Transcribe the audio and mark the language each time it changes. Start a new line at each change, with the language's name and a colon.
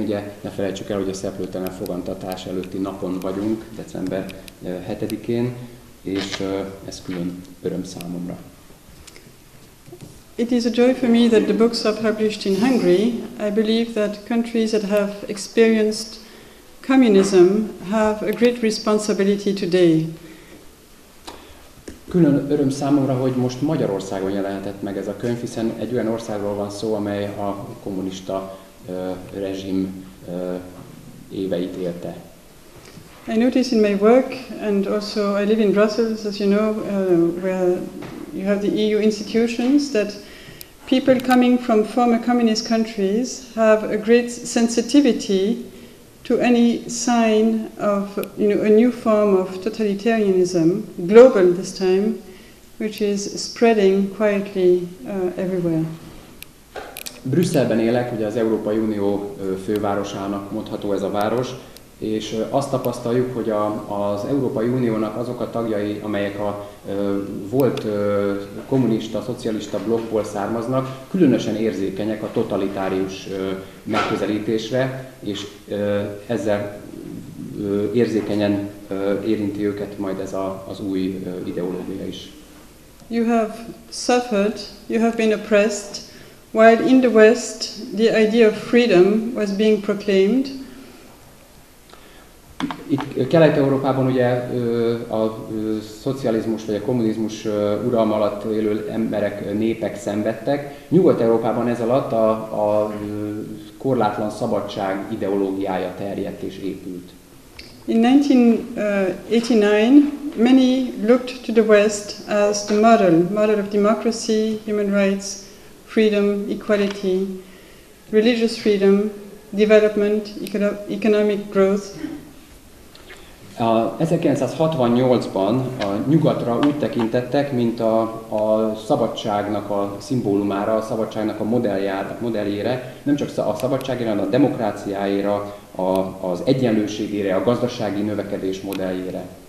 Hungarian: Ugye ne felejtsük el, hogy a szeplőtelen fogantatás előtti napon vagyunk, december 7-én, és ez külön öröm számomra.
English: It is a joy for me that the books are published in Hungary. I believe that countries that have experienced communism have a great responsibility today.
Hungarian: Külön öröm számomra, hogy most Magyarországon jelenhetett meg ez a könyv, hiszen egy olyan országról van szó, amely a kommunista rezsim éveit élte.
English: I notice in my work, and also I live in Brussels, as you know, where you have the EU institutions, that people coming from former communist countries have a great sensitivity to any sign of, a new form of totalitarianism, global this time, which is spreading quietly everywhere.
Hungarian: Brüsszelben élek, ugye az Európai Unió fővárosának mondható ez a város, és azt tapasztaljuk, hogy az Európai Uniónak azok a tagjai, amelyek a volt kommunista, szocialista blokkból származnak, különösen érzékenyek a totalitárius megközelítésre, és ezzel érzékenyen érinti őket majd ez az új ideológia is.
English: You have suffered, you have been oppressed, while in the West the idea of freedom was being proclaimed.
Hungarian: Itt Kelet-Európában ugye a szocializmus vagy a kommunizmus uralma alatt élő emberek, népek szenvedtek. Nyugat-Európában ez alatt a korlátlan szabadság ideológiája terjedt és épült.
English: In 1989, many looked to the West as the model of democracy, human rights, freedom, equality, religious freedom, development, economic growth.
Hungarian: 1968-ban a nyugatra úgy tekintettek, mint a szabadságnak a szimbólumára, a szabadságnak a modelljére, nem csak a szabadságére, hanem a demokráciáira, az egyenlőségére, a gazdasági növekedés modelljére.